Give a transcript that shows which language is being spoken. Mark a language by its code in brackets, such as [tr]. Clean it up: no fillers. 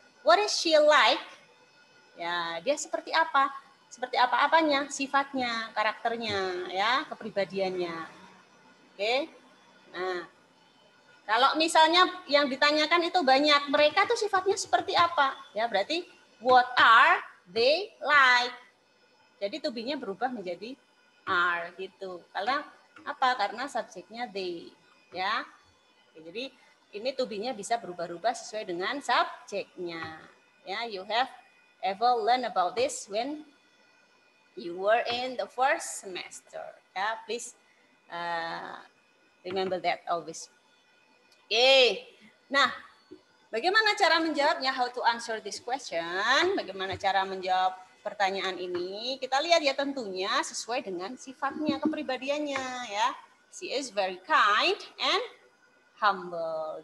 [en] What is she like? [id] Ya, dia seperti apa? Seperti apa-apanya, sifatnya, karakternya, ya, kepribadiannya. Oke. Nah, kalau misalnya yang ditanyakan itu banyak, mereka tuh sifatnya seperti apa? [en] Ya, berarti what are they like? [id] Jadi to be-nya berubah menjadi are gitu. Karena apa? Karena subjeknya they, ya. Oke, jadi ini to be-nya bisa berubah-ubah sesuai dengan subjeknya. [en] Ya, you have ever learn about this when you were in the first semester. Ya, please remember that always. Oke. [id] Nah, bagaimana cara menjawabnya? [en] How to answer this question? [id] Bagaimana cara menjawab pertanyaan ini? Kita lihat ya tentunya sesuai dengan sifatnya, kepribadiannya ya. [en] She is very kind and humble.